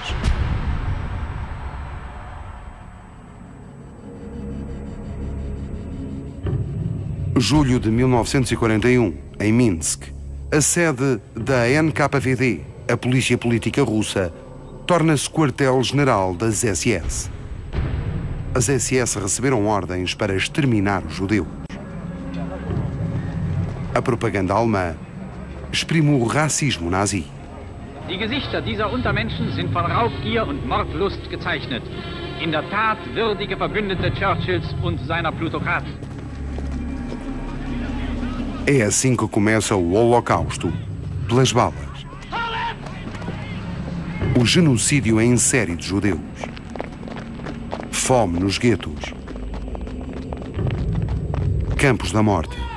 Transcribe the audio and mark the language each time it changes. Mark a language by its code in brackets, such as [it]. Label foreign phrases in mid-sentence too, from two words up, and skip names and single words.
[pt] Julho de 1941, em Minsk, a sede da NKVD, a polícia política russa, torna-se quartel-general das SS. As SS receberam ordens para exterminar os judeus. A propaganda alemã exprime o racismo nazi. [de] Die Gesichter dieser Untermenschen sind von Raubgier und Mordlust gezeichnet. In der Tat würdige Verbündete Churchills und seiner Plutokraten. [pt] É assim que começa o Holocausto, pelas balas. O genocídio em série de judeus. Fome nos guetos. Campos da morte.